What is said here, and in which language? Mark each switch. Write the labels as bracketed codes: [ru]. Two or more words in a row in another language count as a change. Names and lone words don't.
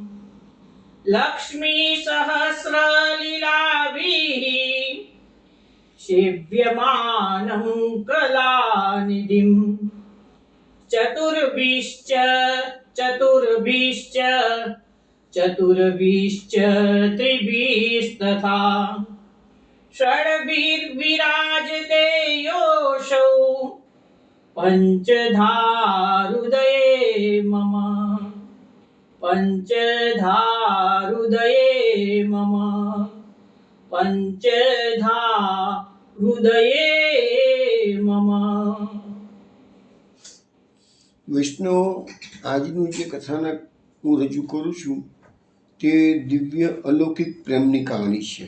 [sa] लक्ष्मीसहस्रलीलाभिः सेव्यमानं कलानिधिम् चतुर्भिश्च त्रिभिस्तथा षड्भिर्विराजते योऽसौ पञ्चधारुदये मम [gu] વૈષ્ણવો, આજનું જે કથાનક હું રજૂ કરું છું તે દિવ્ય અલૌકિક પ્રેમની કહાની છે.